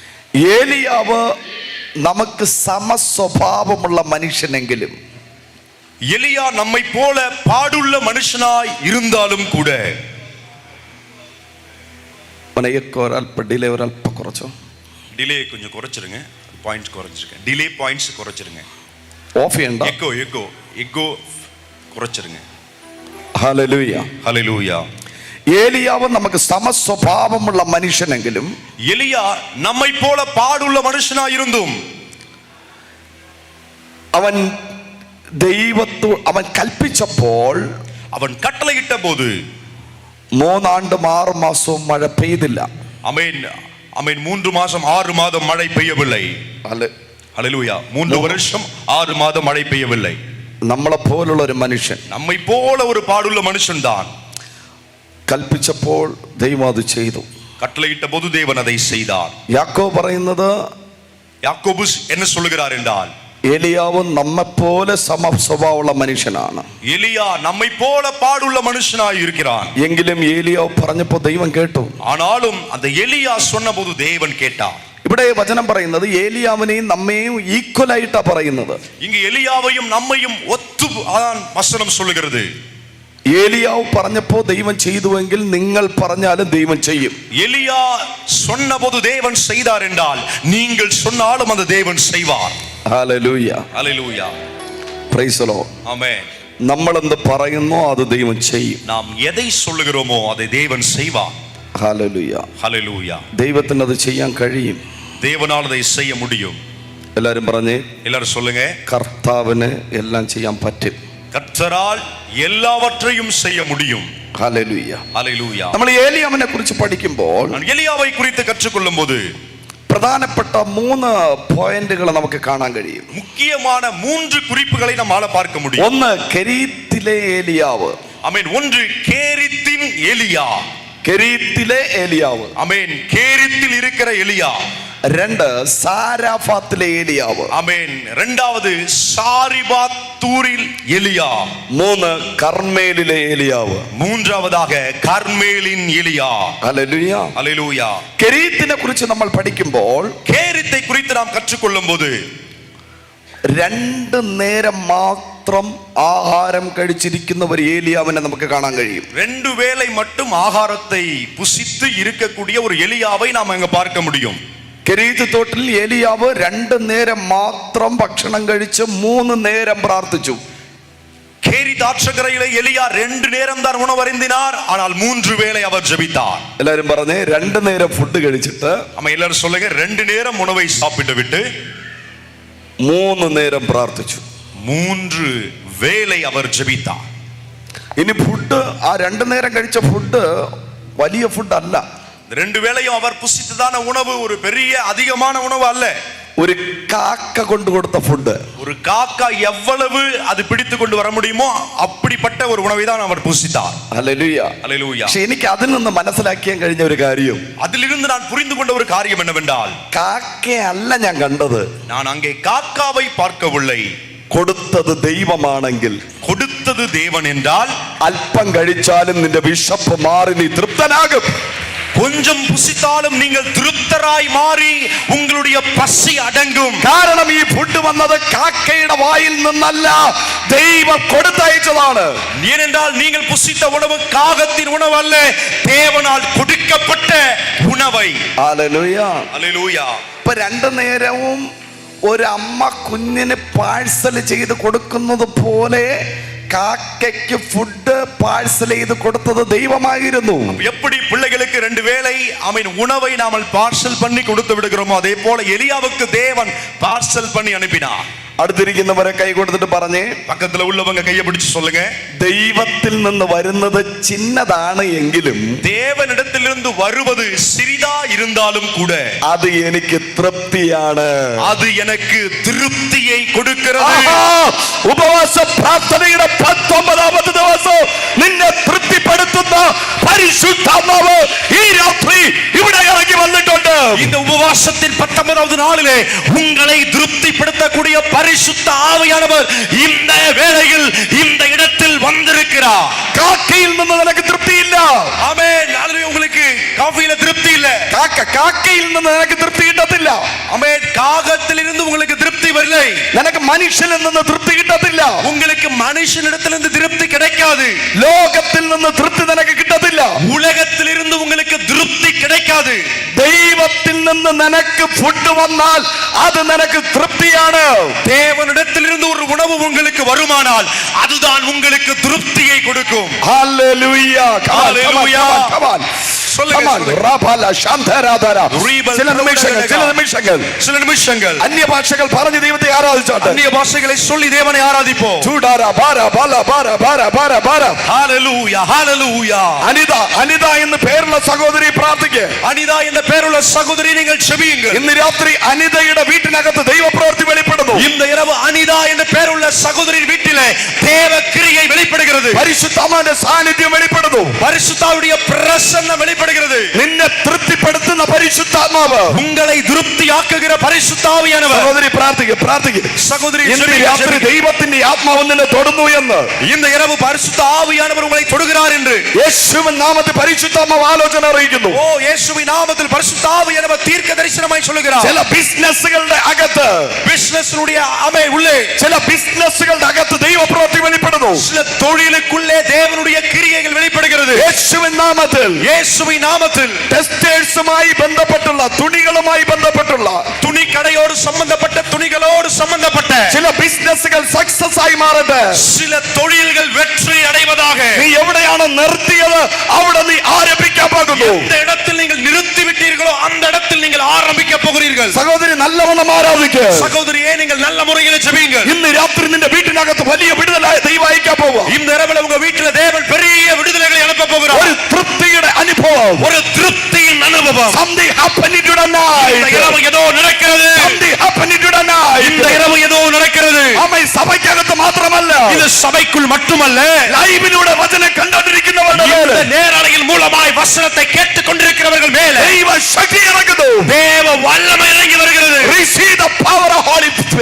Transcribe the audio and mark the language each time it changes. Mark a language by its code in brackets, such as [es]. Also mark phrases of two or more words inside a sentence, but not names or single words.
[ml] ഏലിയാവ് നമുക്ക് സമസ്വഭാവമുള്ള മനുഷ്യനെങ്കിലും [ta] எலியா நம்மை போல பாடுள்ள மனுஷனாய் இருந்தாலும் கூட [ml] ഒരല്പം കുറച്ചോ, [ta] டிலே கொஞ்சம் குறைச்சிருங்க, பாயிண்ட்ஸ் குறைச்சிருக்கேன், டிலே பாயிண்ட்ஸ் குறைச்சிருங்க, [ml] ഓഫ് ചെയ്യണ്ട, [ta] எக்கோ குறைச்சிருங்க. [ml] ഹല്ലേലൂയ ഹല്ലേലൂയ. ഏലിയാവ് നമുക്ക് സമസ്വഭാവമുള്ള മനുഷ്യനെങ്കിലും [ta] எலியா நம்மை போல பாடுள்ள மனுஷனாயிருந்தும் [ml] അവൻ അവൻ കൽപ്പിച്ചപ്പോൾ, [ta] அவன் கட்டளையிட்ட போது [ml] 3 ആണ്ടും 6 മാസവും മഴ പെയ്തില്ല. [ta] ஆமென் ஆமென். 3 மாதம் 6 மாதம் மழை பெய்யவில்லை. ஹல்லேலூயா. 3 வருஷம் 6 மாதம் மழை பெய்யவில்லை. [ml] നമ്മളെ പോലുള്ള ഒരു മനുഷ്യൻ, [ta] நம்மை போல ஒரு பாடுள்ள மனுஷன் தான். [ml] കൽപ്പിച്ചപ്പോൾ ദൈവം അത് ചെയ്തു. [ta] கட்டளையிட்ட போது தேவன் அதை செய்தார். [ml] യാക്കോബ് പറയുന്നത്, [ta] யாக்கோபு என்ன சொல்லுகிறார் என்றால், [ml] ഏലിയാവ് നമ്മെപ്പോലെ സമസ്വഭാവമുള്ള മനുഷ്യനാണ്. [ta] எலியா நம்மை போல பாடுள்ள மனுஷனாய் இருக்கிறான். [ml] എങ്കിലും ഏലിയാവ് പറഞ്ഞപ്പോൾ ദൈവം കേട്ടു. [ta] ஆனாலும் அந்த எலியா சொன்னபோது தேவன் கேட்டார். [ml] ഇവിടെ വചനം പറയുന്നത് ഏലിയാവിനെയും നമ്മെയും ഈക്വൽ ആയിട്ടാ പറയുന്നത്. [ta] இங்கு எலியாவையும் நம்மையும் ஒத்து வசனம் சொல்லுகிறது. [ml] ഏലിയാവ് പറഞ്ഞപ്പോ ദൈവം ചെയ്തുവെങ്കിൽ നിങ്ങൾ പറഞ്ഞാലും ദൈവം ചെയ്യും. [ta] எலியா சொன்னபோது தேவன் செய்தார் என்றால் நீங்கள் சொன்னாலும் அந்த தேவன் செய்வார். [ml] ഹല്ലേലൂയ ഹല്ലേലൂയ. [en] Praise the Lord. [ml] ആமெൻ. നമ്മൾ എന്ത് പറയുന്നോ അത് ദൈവം ചെയ്യും. [ta] நாம் எதை சொல்லுகிறோமோ அதை தேவன் செய்வார். [ml] ഹല്ലേലൂയ ഹല്ലേലൂയ. ദൈവത്തിന് അത് ചെയ്യാൻ കഴിയും. [ta] தேவனால் அதை செய்ய முடியும். [ml] എല്ലാരും പറഞ്ഞേ, [ta] எல்லாரும் சொல்லுங்க. [ml] കർത്താവിന് എല്ലാം ചെയ്യാൻ പറ്റും. [ta] கர்த்தரால் எல்லாவற்றையும் செய்ய முடியும். [ml] ഹല്ലേലൂയ ഹല്ലേലൂയ. നമ്മൾ ഏലിയാവിനെ കുറിച്ച് പഠിക്കുമ്പോൾ, [ta] எலியாவை குறித்து கற்றுக்கொள்ளும்போது [ml] പ്രധാനപ്പെട്ട 3 പോയിന്റുകൾ നമുക്ക് കാണാൻ കഴിയും. [ta] முக்கியமான 3 குறிப்புகளை நம்மால பார்க்க முடியும். [ml] ഒന്ന്, കെരീത്തിലെ ഏലിയാവ്. [ta] ஆமென். ஒன்று, கேரித்தின் எலியா. [ml] കെരീത്തിലെ ഏലിയാവ്. [ta] ஆமென். கேரித்தில் இருக்கிற எலியா. [ml] 2, സാരാഫാത്തിലെ ഏലിയാവ്. [ta] ஆமென். இரண்டாவது, சாரிபாத்தூரில் எலியா. 3, கர்மேலிலே ஏலியாவு. மூன்றாவதாக கர்மேலின் எலியா. [ml] ഹല്ലേലൂയ [ta] ஹல்லேலூயா. [ml] കെരീത്തിനെ കുറിച്ച് നമ്മൾ പഠിക്കുമ്പോൾ, [ta] கேரித்தை குறித்து நாம் கற்றுக்கொள்ளும்போது [ml] 2 നേരം മാത്രം ആഹാരം കഴിച്ചിരിക്കുന്ന ഒരു ഏലിയാവിനെ നമുക്ക് കാണാൻ കഴിയും. [ta] 2 வேளை மட்டும் ஆகாரத்தை புசித்து இருக்கக்கூடிய ஒரு எலியாவை நாம் அங்க பார்க்க முடியும். [ml] കെരീത്ത് തോട്ടിൽ ഏലിയാവ് 2 നേരം മാത്രം ഭക്ഷണം കഴിച്ച് 3 നേരം പ്രാർത്ഥിച്ചു. [ta] கேரி தாட்சகரையிலே எலியா 2 நேரம் தான் உணவு அருந்தினார். ஆனால் 3 வேளை அவர் ஜெபித்தார். [ml] എല്ലാരും പറഞ്ഞേ, 2 നേരം ഫുഡ് കഴിച്ചിട്ട്, [ta] நம்ம எல்லாரும் சொல்லுங்க, 2 நேரம் உணவை சாப்பிட்டு விட்டு [ml] 3 നേരം പ്രാർത്ഥിച്ചു. [ta] 3 வேளை அவர் ஜெபித்தார். [ml] ഇനി ഫുഡ്, ആ 2 നേരം കഴിച്ച ഫുഡ് വലിയ ഫുഡ് അല്ല. [ta] 2 வேளையும் அவர் புசித்ததான உணவு ஒரு பெரிய அதிகமான உணவு அல்ல. [ml] ഒരു കാക്ക കൊണ്ടു കൊടുത്ത ഫുഡ്. [ta] ஒரு காக்கா எவ்வளவு அது பிடித்து கொண்டு வர முடியுமோ அப்படிப்பட்ட ஒரு உணவை தான் அவர் புசித்தார். [ml] ഹല്ലേലൂയ [ta] ஹல்லேலூயா. [ml] പക്ഷെ എനിക്ക് അതിൽ നിന്ന് മനസ്സിലാക്കിയാൻ കഴിഞ്ഞ ഒരു കാര്യം, [ta] அதிலிருந்து நான் புரிந்து கொண்ட ஒரு காரியம் என்னவென்றால், [ml] കാക്കയല്ല ഞാൻ കണ്ടത്, [ta] நான் அங்கே காக்காவை பார்க்கவில்லை. [ml] കൊടുത്തത് ദൈവമാണെങ്കിൽ, [ta] கொடுத்தது தேவன் என்றால், [ml] അല്പം കഴിച്ചാലും നിന്റെ വിശപ്പ് മാറി നീ തൃപ്തനാകും. [ta] கொஞ்சம் புசித்தாலும் நீங்கள் திருப்தராய் மாறி உங்களுடைய பசி அடங்கும். [ml] കാരണം ഈ ഫുഡ് വന്നത് കാക്കയുടെ വായിൽ നിന്നല്ല, ദൈവം കൊടുത്തയച്ചതാണ്. [ta] ஏனென்றால் நீங்கள் புசித்த உணவு காகத்தின் உணவு அல்ல, தேவனால் கொடுக்கப்பட்ட உணவை. [ml] ഹല്ലേലൂയ [ta] ஹல்லேலூயா. [ml] ഇപ്പൊ 2 നേരവും ഒരു അമ്മ കുഞ്ഞിന് പാഴ്സൽ ചെയ്ത് കൊടുക്കുന്നത് പോലെ കാക്കയ്ക്ക് [en] food parcel [ml] ചെയ്ത് കൊടുത്തത് ദൈവമായിരുന്നു. [ta] எப்படி பிள்ளைகளுக்கு 2 வேளை உணவை நாம பார்சல் பண்ணி கொடுத்து விடுகிறோமோ, அதே போல எலியாவுக்கு தேவன் பார்சல் பண்ணி அனுப்பினார். [ml] അടുത്തിരിക്കുന്നവരെ കൈ കൊടുത്തിട്ട് പറഞ്ഞേ, [ta] பக்கத்துல உள்ளவங்க கையை பிடிச்சு சொல்லுங்க, [ml] ദൈവത്തിൽ നിന്ന് വരുന്നത് ചിന്നതാണ് എങ്കിലും [ta] தேவனிடத்திலிருந்து வருவது சிறிதா இருந்தாலும் கூட [ml] അത് എനിക്ക് തൃപ്തിയാണ്. [ta] அது எனக்கு திருப்தியை கொடுக்கிறது. [ml] ഉപവാസ പ്രാർത്ഥനയുടെ 19ാമത്തെ ദിവസം നിന്നെ തൃപ്തിപ്പെടുത്തുന്ന പരിശുദ്ധാത്മാവ് ഈ രാത്രി ഇവിടെ ഇറങ്ങി വന്നിട്ടുണ്ട്. [ta] இந்த உபவாசத்தின் 19வது நாளிலே உங்களை திருப்திப்படுத்தக்கூடிய பரிசுத்த ஆவியானவர் இந்த வேளையில் இந்த இடத்தில் வந்திருக்கிறார். [ml] കാക്കയിൽ നിന്ന് നിനക്ക് തൃപ്തിയില്ല. [ta] ஆமென். உங்களுக்கு காஃபில திருப்தி இல்ல. [ml] കാക്കയിൽ നിന്ന് നിനക്ക് തൃപ്തി കിട്ടത്തില്ല. [ta] ஆமென். காகத்திலிருந்து உங்களுக்கு திருப்தி வரலை. [ml] നിനക്ക് മനുഷ്യനിൽ നിന്ന് തൃപ്തി കിട്ടത്തില്ല. [ta] உங்களுக்கு மனுஷனிடத்திலிருந்து திருப்தி கிடைக்காது. [ml] ലോകത്തിൽ നിന്ന് തൃപ്തി നിനക്ക് കിട്ടത്തില്ല. [ta] உலகத்திலிருந்து உங்களுக்கு திருப்தி கிடைக்காது. [ml] ദൈവത്തിൽ നിന്ന് നിനക്ക് ഫുഡ് വന്നാൽ അത് നിനക്ക് തൃപ്തിയാണ്. [ta] தேவனிடத்திலிருந்து ஒரு உணவு உங்களுக்கு வருமானால் அதுதான் உங்களுக்கு திருப்தியை கொடுக்கும். [ml] ഹല്ലേലൂയ. ഹല്ലേലൂയ. ചില നിമിഷങ്ങൾ അന്യഭാഷകൾ പറഞ്ഞ് ദൈവത്തെ ആരാധിച്ചോട്ടെ. [ta] அந்நிய பாஷைகளை சொல்லி தேவனை ஆராதிப்போம். ஹalleluya ஹalleluya. [ml] അനിത എന്ന് പേരുള്ള സഹോദരി പ്രാർത്ഥിക്കുക. [ta] அனிதா என்ற பெயருள்ள சகோதரி நீங்கள் செபியுங்கள். [ml] ഇന്ന് രാത്രി അനിതയുടെ വീട്ടിനകത്ത് ദൈവപ്രവൃത്തി വെളിപ്പെടുന്നു. [ta] இந்த இரவு அனிதா என்ற பெயருள்ள சகோதரியின் வீட்டிலே தேவ கிரியை வெளிப்படுகிறது. [ml] പരിശുദ്ധാത്മാവിന്റെ സാന്നിധ്യം വെളിപ്പെടുന്നു. [ta] பரிசுத்தாவுடைய பிரசன்னம் வெளிப்படுகிறது. [ml] നിന്നെ തൃപ്തിപ്പെടുത്തുന്ന പരിശുദ്ധാത്മാവ്, [ta] உங்களை திருப்தியாக்குகிற பரிசுத்தாவியானவர். [ml] സഹോദരി പ്രാർത്ഥിക്കുക. [ta] சகோதரி [ml] ഇന്ന് രാത്രി ദൈവത്തിന്റെ ആത്മാവ് നിന്നെ തൊടുന്നു എന്ന്. [ta] இந்த இரவு பரிசுத்த ஆவியானவர் உங்களை தொடுகிறார் என்று [ml] യേശുവിൻ നാമത്തിൽ പരിശുദ്ധാത്മാവ് ആലോചന അറിയിക്കുന്നു. [ta] ஓ இயேசுவின் நாமத்தில் பரிசுத்த ஆவியானவர் தீர்க்க தரிசனமாய் சொல்லுகிறார். [ml] ചില ബിസിനസ്സുകളുടെ അകത്ത്, [ta] பிசினஸ்னுடைய அமை உள்ளே, [ml] ചില ബിസിനസ്സുകളുടെ അകത്ത് ദൈവപ്രവൃത്തി വെളിപ്പെടുന്നു. [ta] சில தொழிலுக்குள்ளே தேவனுடைய கிரியைகள் வெளிப்படுகிறது. [ml] യേശുവിൻ നാമത്തിൽ, [ta] இயேசுவின் நாமத்தில் [ml] ടെക്സ്റ്റൈൽസുമായി ബന്ധപ്പെട്ടുള്ള, തുണികളുമായി ബന്ധപ്പെട്ടുള്ള, [ta] துணி கடையோடு சம்பந்தப்பட்ட, துணிகளோடு சம்பந்தப்பட்ட [ml] ചില ബിസിനസ്സുകൾ സക്സസ് ആയി മാറട്ടെ. [ta] சில தொழில்கள் வெற்றி அடைவதாக. [ml] നീ എവിടെയാണ് നിർത്തിയത് അവിടെ നീ ആരംഭിക്കാൻ പോകുന്നു. [ta] எந்த இடத்தில் நீங்கள் நிறுத்தி விட்டீர்களோ அந்த இடத்தில் நீங்கள் ஆரம்பிக்க போகிறீர்கள். [ml] സഹോദരി നല്ലവണ്ണം ആരാധിക്കുക. [ta] சகோதரியே நீங்கள் நல்ல முறையில் ஜெபியுங்கள். [ml] ഇന്ന് രാത്രി നിന്റെ വീട്ടിനകത്ത് വലിയ വിടുതലായ ദൈവം അയക്കാൻ പോവുക. [ta] இந்த இரவுல உங்க வீட்டில தேவன் பெரிய விடுதலைகளை அனுப்ப போகிறார். [ml] ഒരു തൃപ്തിയുടെ അനുഭവം, [ta] ஒரு திருப்தியின் அனுபவம். [en] something happened tonight. [ta] இந்த இரவு ஏதோ நடக்கிறது. [en] something happened tonight. [ta] இந்த இரவு ஏதோ நடக்கிறது. [ml] ആമേൻ. സഭയ്ക്കകത്ത് മാത്രമല്ല, [ta] இது சபைக்குள் மட்டுமல்ல, [ml] ലൈവിലൂടെ വചനം കണ്ടുകൊണ്ടിരിക്കുന്നവരുടെ [ta] இந்த [ml] മേൽ [ta] நேரலையில் மூலமாய் வசனத்தை கேட்டுக் கொண்டிருக்கிறவர்கள் மேலே [ml] ദൈവ ശക്തി ഇറങ്ങുന്നു. [ta] தேவ வல்லமை இறங்கி வருகிறது. [en] receive the power of Holy Spirit.